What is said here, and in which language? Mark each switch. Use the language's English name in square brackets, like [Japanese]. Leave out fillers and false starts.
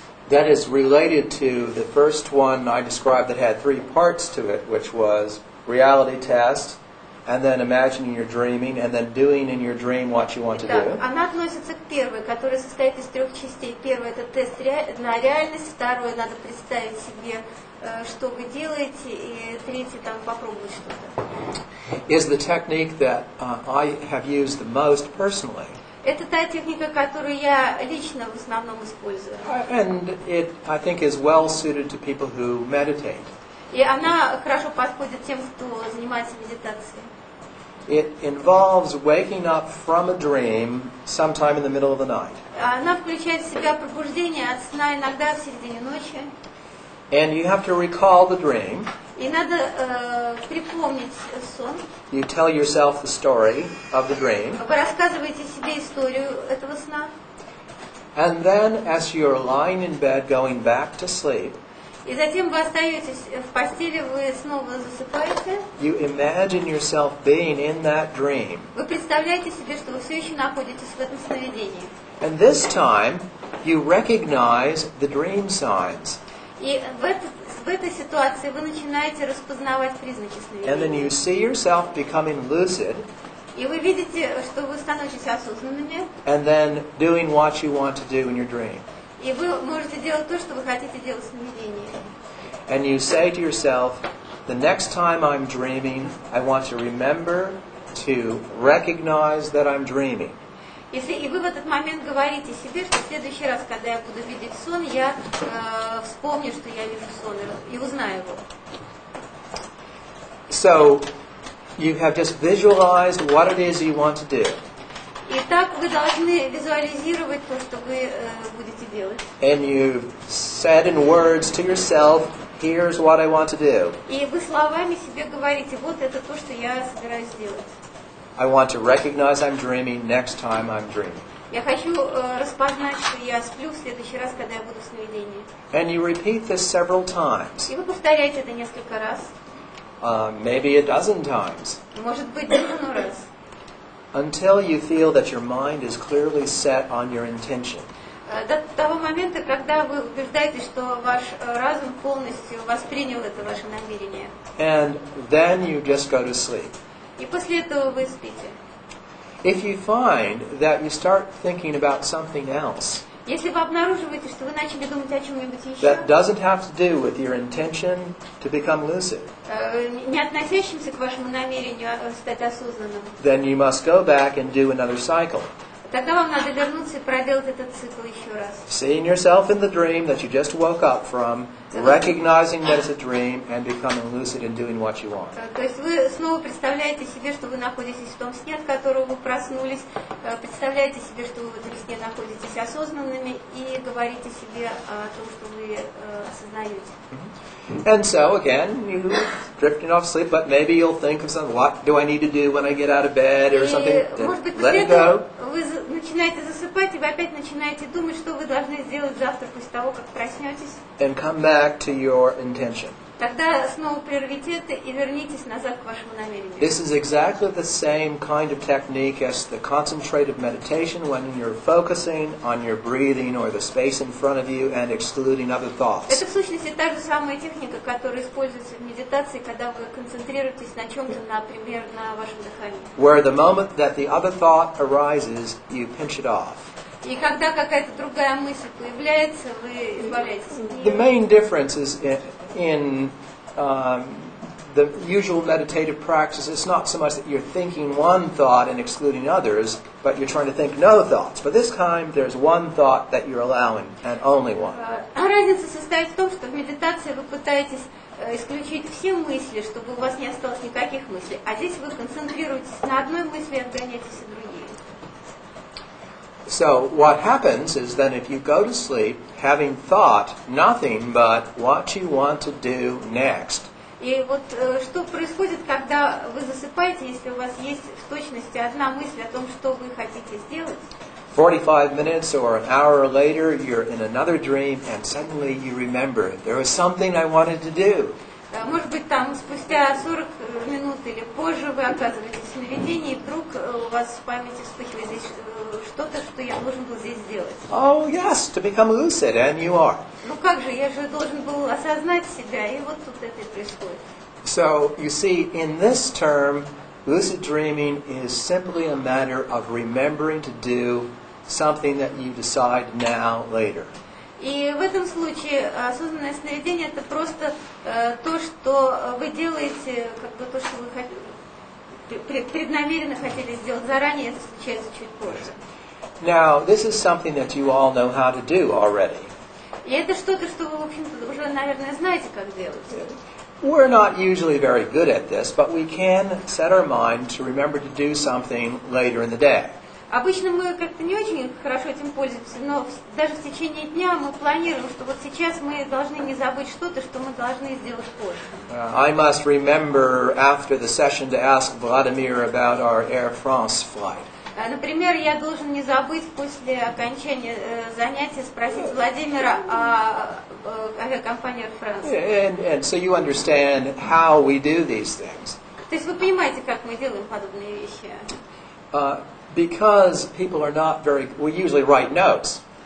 [English] That is related to the first one I described that had three parts to it, which was reality test, and then imagining you're dreaming, and then doing in your dream what you want to do. [Russian] Она относится к первой, которая состоит из трех частей. Первый – это тест на реальность, второй – надо представить себе, что вы делаете, и третий – там попробовать что-то. [English] Is the technique that I have used the most personally. [Russian] Это та техника, которую я лично в основном использую. [English] And it, I think, is well suited to people who meditate. [Russian] И она хорошо подходит тем, кто занимается медитацией. [English] It involves waking up from a dream sometime in the middle of the night. [Russian] Она включает в себя пробуждение от сна иногда в середине ночи. [English] And you have to recall the dream. [Russian] И надо припомнить сон. [English] You tell yourself the story of the dream. [Russian] Вы рассказываете себе историю этого сна. [English] And then, as you're lying in bed going back to sleep, [Russian] И затем вы остаетесь в постели, вы снова засыпаете. [English] you imagine yourself being in that dream. [Russian] Вы представляете себе, что вы все еще находитесь в этом сновидении. [English] And this time, you recognize the dream signs. [Russian] И в этой ситуации вы начинаете распознавать признаки [English] And then [Russian] сновидения. [English] you see yourself becoming lucid, [Russian] И вы видите, что вы становитесь осознанными, [English] and then doing what you want to do in your dream. [Russian] и вы можете делать то, что вы хотите делать в сновидении. [English] And you say to yourself, the next time I'm dreaming, I want to remember to recognize that I'm dreaming. [Russian] И вы в этот момент говорите себе, что в следующий раз, когда я буду видеть сон, я вспомню, что я вижу сон, и узнаю его. [English] So, you have just visualized what it is you want to do. [Russian] Итак, вы должны визуализировать то, что вы будете делать. [English] And you've said in words to yourself, here's what I want to do. [Russian] И вы словами себе говорите, вот это то, что я собираюсь делать. [English] I want to recognize I'm dreaming next time I'm dreaming. [Russian] Я хочу распознать, что я сплю в следующий раз, когда я буду в сновидении. [English] And you repeat this several times, [Russian] И вы повторяете это несколько раз, [English] maybe a dozen times, [Russian] может быть, дюжину раз, [English] until you feel that your mind is clearly set on your intention. [Russian] до того момента, когда вы убеждаетесь, что ваш разум полностью воспринял это ваше намерение. [English] And then you just go to sleep. [Russian] И после этого вы спите. [English] If you find that you start thinking about something else [Russian] Если вы обнаруживаете, что вы начали думать о чем-нибудь еще, [English] that doesn't have to do with your intention to become lucid, [Russian] не относящимся к вашему намерению стать осознанным, [English] then you must go back and do another cycle. [Russian] тогда вам надо вернуться и проделать этот цикл еще раз. [English] Seeing yourself in the dream that you just woke up from, recognizing that it's a dream, and becoming lucid and doing what you want. [Russian] То есть вы снова представляете себе, что вы находитесь в том сне, от которого вы проснулись, представляете себе, что вы в этом сне находитесь осознанными, и говорите себе о том, что вы осознаете. [English] And so, again, you're drifting off sleep, but maybe you'll think of something, what do I need to do when I get out of bed, or something. [Russian] И, может быть, [English] Let [Russian] после [English] it go. [Russian] этого вы начинаете засыпать, и вы опять начинаете думать, что вы должны сделать завтра после того, как проснетесь. [English] And come back to your intention. [Russian] Тогда снова прервите это и вернитесь назад к вашему намерению. [English] This is exactly the same kind of technique as the concentrated meditation when you're focusing on your breathing or the space in front of you and excluding other thoughts. [Russian] Это в сущности та же самая техника, которая используется в медитации, когда вы концентрируетесь на чем-то, например, на вашем дыхании. [English] Where the moment that the other thought arises, you pinch it off. [Russian] И когда какая-то другая мысль появляется, вы избавляетесь от [English] The [Russian] нее. [English] main difference is in the usual meditative practice. It's not so much that you're thinking one thought and excluding others, but you're trying to think no thoughts. But this time, there's one thought that you're allowing, and only one. [Russian] Разница состоит в том, что в медитации вы пытаетесь исключить все мысли, чтобы у вас не осталось никаких мыслей. А здесь вы концентрируетесь на одной мысли и отгоняете все другие. [English] So what happens is then if you go to sleep having thought nothing but what you want to do next, [Russian] И вот что происходит, когда вы засыпаете, если у вас есть в точности одна мысль о том, что вы хотите сделать, [English] 45 minutes or an hour later you're in another dream and suddenly you remember there was something I wanted to do. [Russian] может быть, там спустя 40 минут или позже вы оказываетесь в сновидении, и вдруг у вас в памяти вспыхивает здесь что-то, что я должен был здесь сделать. [English] Oh yes, to become lucid, and you are. [Russian] Ну как же, я же должен был осознать себя, и вот тут это и происходит. [English] So you see, in this term, lucid dreaming is simply a matter of remembering to do something that you decide now, later. [Russian] И в этом случае осознанное сновидение – это просто то, что вы делаете, как бы то, что вы преднамеренно хотели сделать заранее, это случается чуть позже. [English] Now, this is something that you all know how to do already. [Russian] И это что-то, что вы, в общем-то, уже, наверное, знаете, как делать. [English] We're not usually very good at this, but we can set our mind to remember to do something later in the day. [Russian] Обычно мы как-то не очень хорошо этим пользуемся, но даже в течение дня мы планируем, что вот сейчас мы должны не забыть что-то, что мы должны сделать позже. [English] I must remember after the session to ask Vladimir about our Air France flight. [Russian] Например, я должен не забыть после окончания занятия спросить Владимира о авиакомпании Air France. [English] And so you understand how we do these things. [Russian] То есть вы понимаете, как мы делаем подобные вещи? [English] Because people are not very, we usually write notes.